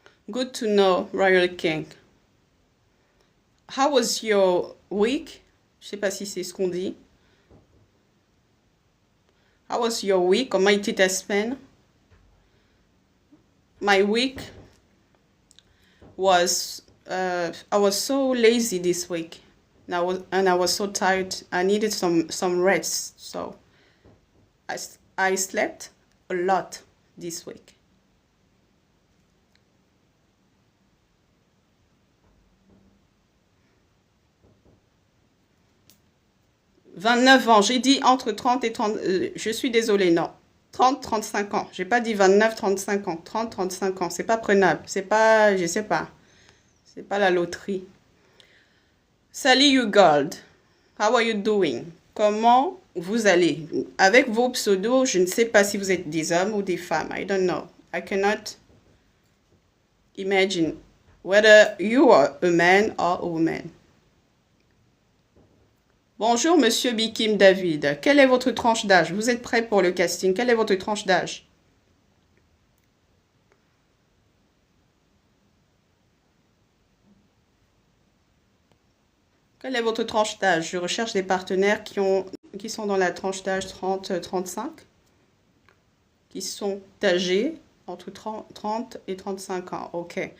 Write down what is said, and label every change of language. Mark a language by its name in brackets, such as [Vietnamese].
[English] Good to know, Royal King. How was your week? [French] Je ne sais pas si c'est ce qu'on dit. [English] How was your week? [French] Comment était ta semaine? [English] My week was, I was so lazy this week. And I was so tired. I needed some rest. So I slept a lot this week. [French] « 29 ans, j'ai dit entre 30 et 30, je suis désolée, non. 30-35 ans, j'ai pas dit 29-35 ans, 30-35 ans, c'est pas prenable, c'est pas, je sais pas, c'est pas la loterie. [English] Salut you gold, how are you doing? [French] Comment vous allez? Avec vos pseudos, je ne sais pas si vous êtes des hommes ou des femmes, [English] I don't know. I cannot imagine whether you are a man or a woman. [French] Bonjour, monsieur Bikim David. Quelle est votre tranche d'âge? Vous êtes prêt pour le casting? Quelle est votre tranche d'âge? Quelle est votre tranche d'âge? Je recherche des partenaires qui sont dans la tranche d'âge 30-35, qui sont âgés entre 30 et 35 ans. Ok.